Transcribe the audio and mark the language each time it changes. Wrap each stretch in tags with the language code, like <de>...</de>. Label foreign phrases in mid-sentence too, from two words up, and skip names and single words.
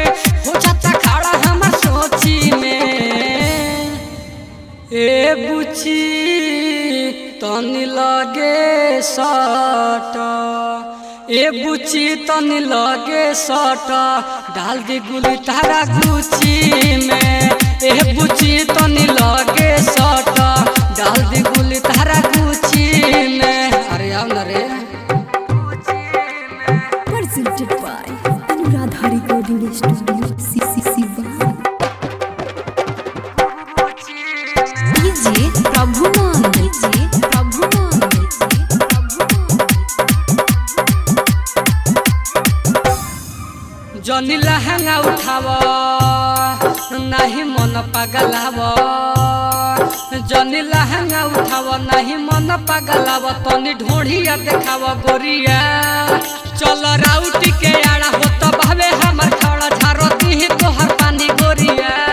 <bho>हो जाता खड़ा हमर सोची में ए बुची तनी लगे साटा ए बुची तनी लगे साटा डाल दी गुली तारा गुची में। ए बुची तनी लगे साटा डाल दी गुली तारा गुची में। अरे आओ ना रे।</bho> <en>Presented by Anuradha Recording Studio, Siva. DJ Prabhuman, DJ Prabhuman, DJ Prabhuman.</en> <bho>जनी लहंगा उठावा नहीं मन पगलावा। जनी लहंगा उठावा नहीं मन पगलावा। तनी ढोढ़िया देखावा गोरिया। चल राउटी के आड़ा हो तो भावे हमर खड़ा झारो दी तोहर पानी गोरिया।</bho>